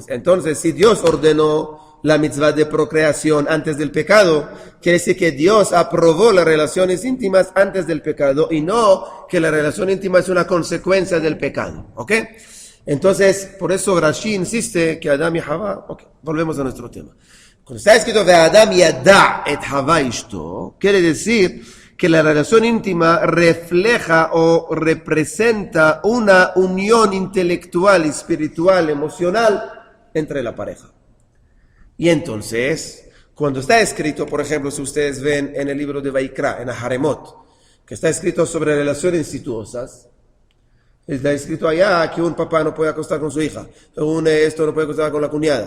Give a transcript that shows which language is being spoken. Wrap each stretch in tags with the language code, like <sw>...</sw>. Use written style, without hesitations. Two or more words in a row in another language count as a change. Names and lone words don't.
<es>Entonces, si Dios ordenó la mitzvah de procreación antes del pecado, quiere decir que Dios aprobó las relaciones íntimas antes del pecado y no que la relación íntima es una consecuencia del pecado. ¿Ok? Entonces, por eso Rashi insiste que Adam y Jabá... Ok, volvemos a nuestro tema. Cuando está escrito de</es> <he>אדם ידע את חוה אשתו,</he> <es>quiere decir que la relación íntima refleja o representa una unión intelectual, espiritual, emocional entre la pareja. Y entonces, cuando está escrito, por ejemplo, si ustedes ven en el libro de Vaikra, en Aharemot, que está escrito sobre relaciones incestuosas, está escrito allá que un papá no puede acostar con su hija, esto no puede acostar con la cuñada.</es>